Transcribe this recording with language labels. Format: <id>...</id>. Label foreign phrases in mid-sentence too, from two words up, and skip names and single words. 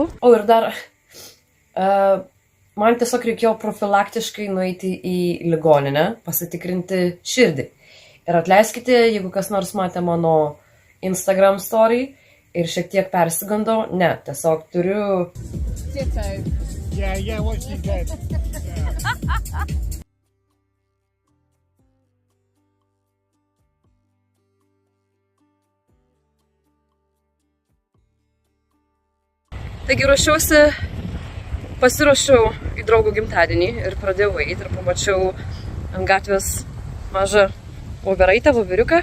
<lt>O ir dar, man tiesiog reikėjo profilaktiškai nueiti į ligoninę, pasitikrinti širdį. Ir atleiskite, jeigu kas nors matė mano Instagram story ir šiek tiek persigandau, ne, tiesiog turiu...</lt> <en>Yeah, what she said.</en> <lt>Taigi pasiruošiau į draugų gimtadienį ir pradėjau eiti ir pamačiau ant gatvės mažą voveriuką.</lt>